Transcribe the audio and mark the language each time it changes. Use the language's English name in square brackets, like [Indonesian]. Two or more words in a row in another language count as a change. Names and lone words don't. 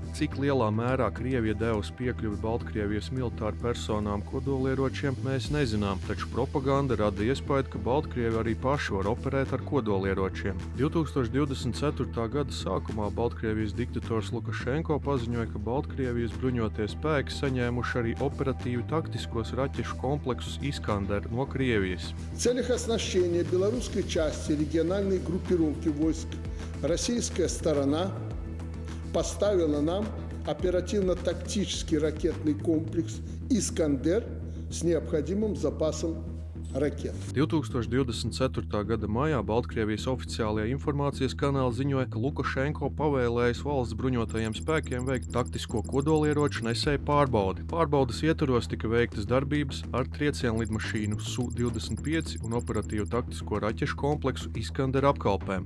[Latvian] Cik lielā mērā Krievija devusi piekļuvi Baltkrievijas militāru personām kodolieročiem, mēs nezinām, taču propaganda rada iespēju, ka Baltkrievi arī paši var operēt ar kodolieročiem. 2024. gada sākumā Baltkrievijas diktators Lukašenko paziņoja, ka Baltkrievijas bruņotie spēki saņēmuši arī operatīvi taktiskos raķešu kompleksus Iskander no Krievijas. [Russian] В целях оснащения белорусской части региональной группировки войск российская сторона поставила нам оперативно-тактический ракетный комплекс «Искандер» с необходимым запасом raķetu. [Latvian] 2024. gada maijā Baltkrievijas oficiālajie informācijas kanāli ziņoja, ka Lukašenko pavēlējis valsts bruņotajiem spēkiem veikt taktisko kodolieroču nesēju pārbaudi. Pārbaudes ietvaros tika veiktas darbības ar triecienlidmašīnu Su-25 un operatīvu taktisko raķešu kompleksu Iskander apkalpēm.